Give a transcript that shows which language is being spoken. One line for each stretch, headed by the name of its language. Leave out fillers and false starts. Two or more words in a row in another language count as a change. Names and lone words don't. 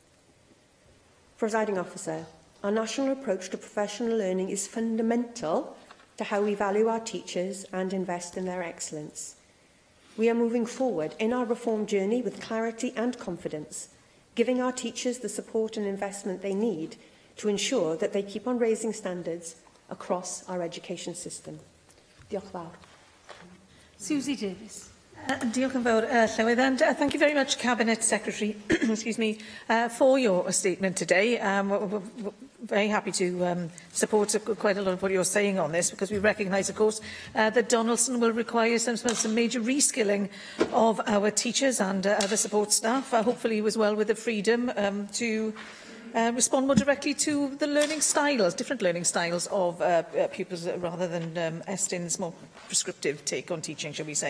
English: Presiding Officer, our national approach to professional learning is fundamental to how we value our teachers and invest in their excellence. We are moving forward in our reform journey with clarity and confidence, giving our teachers the support and investment they need to ensure that they keep on raising standards across our education system.
Welsh: Diolch yn fawr. Susie Davies. Diolch yn fawr, Llywydd,
English: and thank you very much, Cabinet Secretary, excuse me, for your statement today. We're very happy to support quite a lot of what you're saying on this, because we recognise, of course, that Donaldson will require some major reskilling of our teachers and other support staff, hopefully as well with the freedom to respond more directly to the learning styles, different learning styles of pupils, rather than Estin's more prescriptive take on teaching, shall we say.